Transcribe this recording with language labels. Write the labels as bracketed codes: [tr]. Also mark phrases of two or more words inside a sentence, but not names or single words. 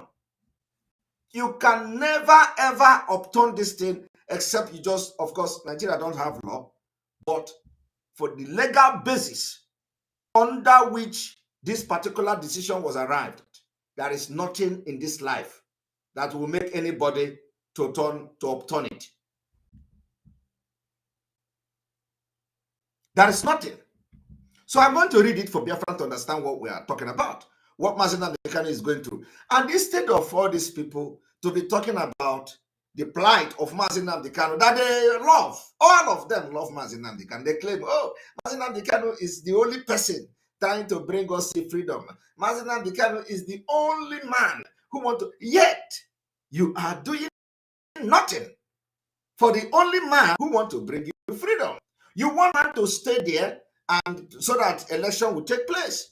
[en] You can never ever upturn this thing, except you just, of course, Nigeria don't have law, but for the legal basis under which this particular decision was arrived, there is nothing in this life that will make anybody to upturn it. There is nothing. So I'm going to read it for Biafran to understand what we are talking about, what Nnamdi Kanu is going through. And instead of all these people to be talking about the plight of Nnamdi Kanu that they love, all of them love Nnamdi Kanu. They claim, oh, Nnamdi Kanu is the only person trying to bring us freedom. Nnamdi Kanu is the only man who wants to, yet you are doing nothing for the only man who wants to bring you freedom. You want him to stay there and so that election will take place.